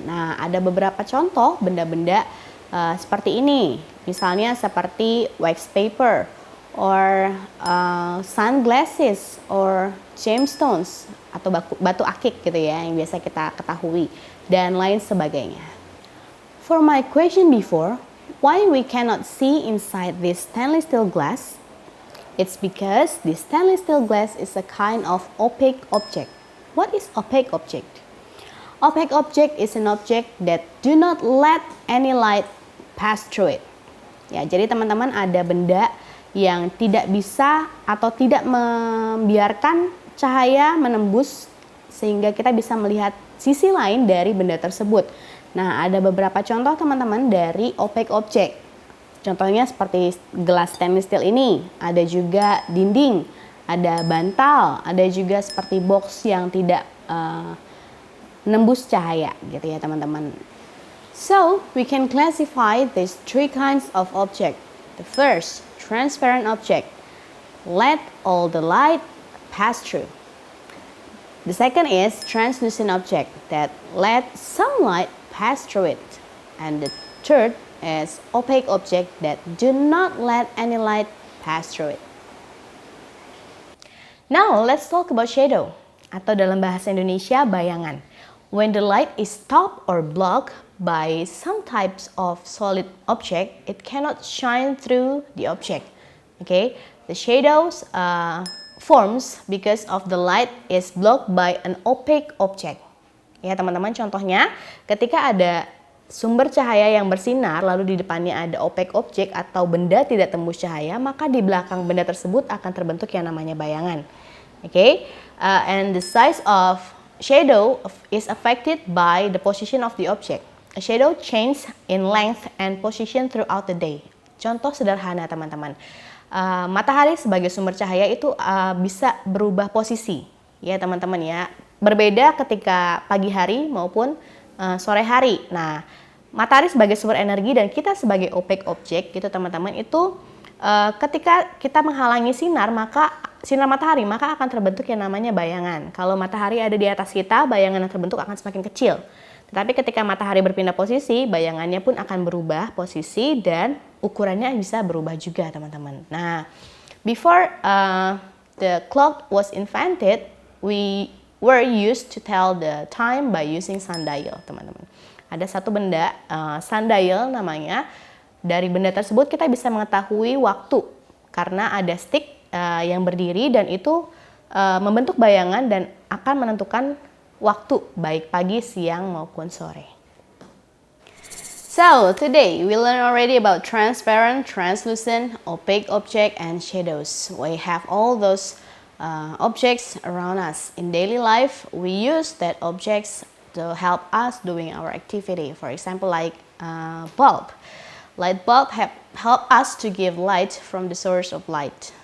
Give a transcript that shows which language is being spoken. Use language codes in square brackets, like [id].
[id] Nah, ada beberapa contoh benda-benda seperti ini, misalnya seperti [en] wax paper or sunglasses or gemstones [id] atau batu akik gitu ya yang biasa kita ketahui, dan lain sebagainya. [en] For my question before, why we cannot see inside this stainless steel glass? It's because this stainless steel glass is a kind of opaque object. What is opaque object? Opaque object is an object that do not let any light pass through it. [id] Ya, jadi teman-teman, ada benda yang tidak bisa atau tidak membiarkan cahaya menembus sehingga kita bisa melihat sisi lain dari benda tersebut. Nah, ada beberapa contoh teman-teman dari opaque object. Contohnya seperti gelas stainless steel ini, ada juga dinding, ada bantal, ada juga seperti box yang tidak menembus cahaya gitu ya teman-teman. [en] So, we can classify these three kinds of object. The first, transparent object, let all the light pass through. The second is translucent object, that let some light pass through it. And the third is opaque object, that do not let any light pass through it. Now, let's talk about shadow, [id] atau dalam bahasa Indonesia, bayangan. [en] When the light is stopped or blocked by some types of solid object, it cannot shine through the object. Okay, the shadows forms because of the light is blocked by an opaque object. Ya teman-teman, contohnya ketika ada sumber cahaya yang bersinar lalu di depannya ada opaque object atau benda tidak tembus cahaya, maka di belakang benda tersebut akan terbentuk yang namanya bayangan. Okay, and the size of shadow is affected by the position of the object. A shadow changes in length and position throughout the day. [id] Contoh sederhana teman-teman, matahari sebagai sumber cahaya itu bisa berubah posisi, ya teman-teman ya. Berbeda ketika pagi hari maupun sore hari. Nah, matahari sebagai sumber energi dan kita sebagai opaque object gitu teman-teman, itu ketika kita menghalangi sinar matahari, maka akan terbentuk yang namanya bayangan. Kalau matahari ada di atas kita, bayangan yang terbentuk akan semakin kecil. Tetapi ketika matahari berpindah posisi, bayangannya pun akan berubah posisi dan ukurannya bisa berubah juga teman-teman. [en] Nah, before the clock was invented, we were used to tell the time by using sundial, [id] teman-teman. Ada satu benda, sundial namanya. Dari benda tersebut kita bisa mengetahui waktu karena ada stick yang berdiri dan itu membentuk bayangan dan akan menentukan waktu baik pagi, siang maupun sore. [en] So, today we learn already about transparent, translucent, opaque object and shadows. We have all those objects around us. In daily life, we use that objects to help us doing our activity. For example, like bulb. Light bulb help us to give light from the source of light.